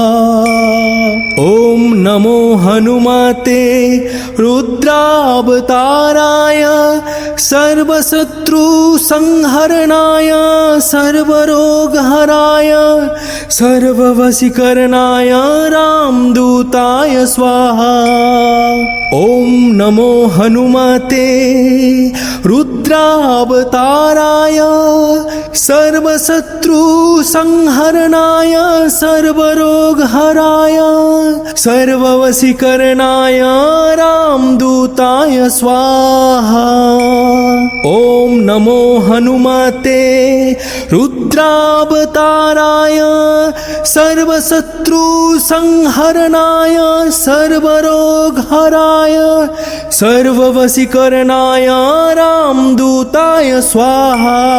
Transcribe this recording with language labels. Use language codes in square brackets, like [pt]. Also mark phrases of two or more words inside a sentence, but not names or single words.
[sa] ওম নমো হনুমতে রুদ্রাবতারায় সর্বশত্রু সংহরণায় সর্বরোগহরায় সর্ববশীকরণায় রামদূতায় স্বাহা। ওম নমো হনুমতে রুদ্রাবতারায় रुद्रावताराय सर्वशत्रुसंहरणाय सर्वरोगहराय सर्ववशीकरणाय रामदूताय स्वाहा। ॐ नमो हनुमते रुद्रावताराय सर्वशत्रुसंहरणाय सर्वरोगहराय सर्ववशीकरणाय रामदूताय स्वाहा।